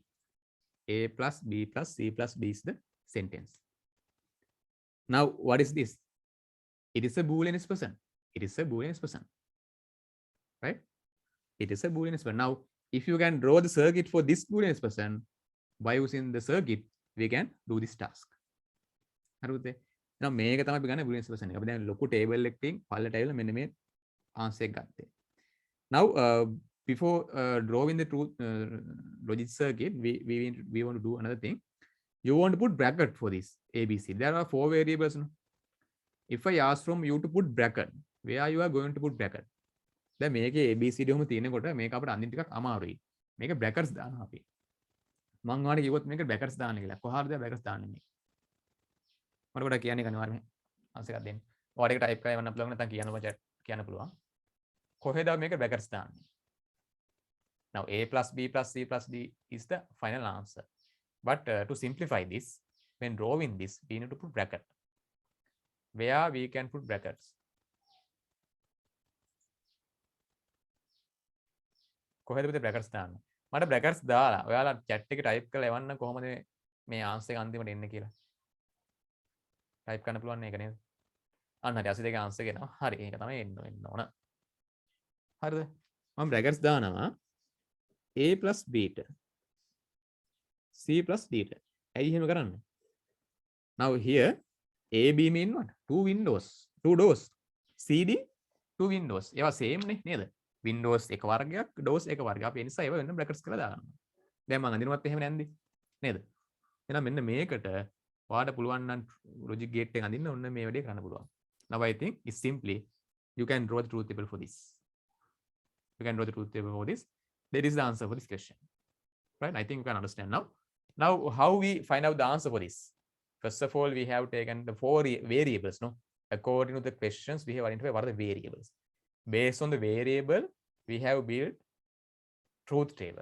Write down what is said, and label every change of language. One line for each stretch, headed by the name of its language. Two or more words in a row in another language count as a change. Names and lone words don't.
English: A plus B plus C plus D is the sentence. Now, what is this? It is a Boolean expression. It is a Boolean expression. Right? It is a Boolean expression. Now, if you can draw the circuit for this Boolean expression, by using the circuit, we can do this task.
Sinhala: හරිද? එහෙනම් මේක තමයි අපි ගන්න
English: Boolean expression
Sinhala: එක. අපි දැන් ලොකු table එකකින් පල්ලට ඇවිල්ලා මෙන්න මේ answer එක ගත්තේ.
English: Now, before drawing the truth logic circuit, we want to do another thing. You want to put bracket for this ABC. There are 4 variables. No? If I ask from you to put bracket, where you are going to put bracket?
Sinhala: දැන් මේකේ ABCD ඔහම තියෙනකොට මේක අපිට අඳින්න ටිකක් අමාරුයි. මේක brackets දානවා අපි. මම ඔයාලට කිව්වොත් මේක brackets දාන්න කියලා. කොහාටද brackets දාන්නේ මේ? මට කොට කියන්නේ කනිවාර්යයෙන් answer එකක් දෙන්න. ඔයාලට ඒක type කරලා යවන්න පුළුවන් නැත්නම් කියන්න පුළුවන්. කොහෙද මේක brackets දාන්නේ?
English: Now A plus B plus C plus D is the final answer. But to simplify this, when drawing this, we need to put bracket. Where we can put brackets?
Sinhala: කොහෙද පුතේ brackets දාන්නේ? මට brackets දාලා ඔයාලා chat එකේ type කරලා එවන්න කොහොමද මේ answer එක අන්තිමට එන්නේ කියලා. type කරන්න පුළුවන් නේද නේද? අන්න හරි 82 answer එක එනවා. හරි ඒක තමයි එන්න ඕන. හරිද? මම brackets දානවා
English: A plus B
Sinhala: ට
English: C plus D
Sinhala: ට. ඇයි එහෙම කරන්නේ?
English: Now here AB mean what? Two windows, two doors. CD two windows.
Sinhala: ඒවා same නේ නේද? Windows එක වර්ගයක්, doors එක වර්ගයක්. අපි ඒ නිසා ඒවා වෙන brackets කරලා දානවා. දැන් මම අඳිනවත් එහෙම නැන්දේ. නේද? එහෙනම් මෙන්න මේකට ඔයාලට පුළුවන් නම්
English: logic gate
Sinhala: එක අඳින්න ඔන්න මේ වැඩේ කරන්න පුළුවන්.
English: Now I think it's simply you can draw the truth table for this. You can draw the truth table for this. That is the answer for this question. Right? I think you can understand now. Now, how we find out the answer for this? First of all, we have taken the 4 variables. No, according to the questions, we have identified what are the variables. Based on the variable, we have built truth table.